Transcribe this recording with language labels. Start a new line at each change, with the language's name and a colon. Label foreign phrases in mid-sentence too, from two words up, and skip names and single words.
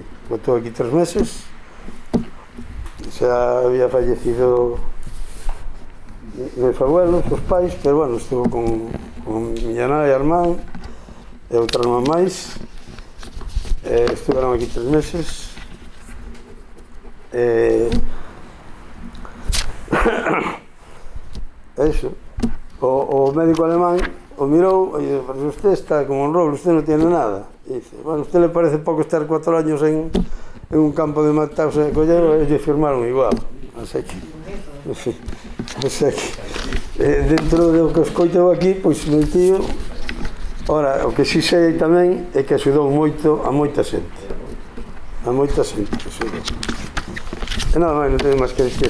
Galician: Botou aquí 3 meses, xa había fallecido meus abuelos, os pais, pero bueno, estuvo con miña nai, a irmán, e outra irmán máis, estuveron aquí 3 meses, eso, o médico alemán o mirou e dice,
Spanish: pero usted está como un roble, usted non tiene nada. E dice, bueno, usted le parece pouco estar 4 años en un campo de Mauthausen de collero,
Galician: e lle firmaron igual. Así que, en fin, dentro do que escoito aquí, pois meu tío, ora, o que si sei tamén é que axudou moito a moita xente. A moita xente que axudou. E nada máis, non teño máis que dicir.